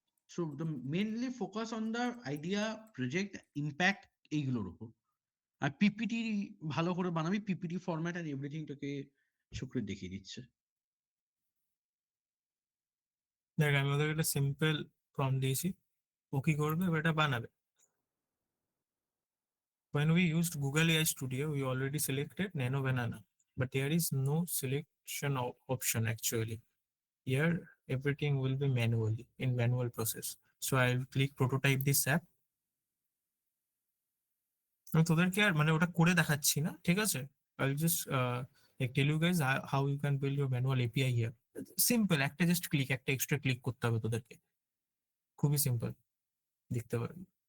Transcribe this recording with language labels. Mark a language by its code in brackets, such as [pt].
[en] so the mainly focus on the idea, project, impact, [bn] এইগুলোর উপর। আর PPT ভালো করে বানাবি, পিপিটি ফরম্যাট আর এভরিথিং তোকে শুক্র দেখিয়ে দিচ্ছে। দেখ, আমি ওদের একটা সিম্পল প্রম্পট দিয়েছি, ও কি করবে, এবার এটা বানাবে। [en] When we used Google AI Studio, we already selected Nano Banana, but there is no selection option actually. Here, everything will be manually in manual process. So I'll click prototype this app. [bn] আমি তোদেরকে আর মানে ওটা করে দেখাচ্ছি না, ঠিক আছে? [en] I'll just like tell you guys how you can build your manual API here. [bn] Simple, একটা জাস্ট ক্লিক, একটা এক্সট্রা ক্লিক করতে হবে তোদেরকে, খুবই সিম্পল, দেখতে পারবি।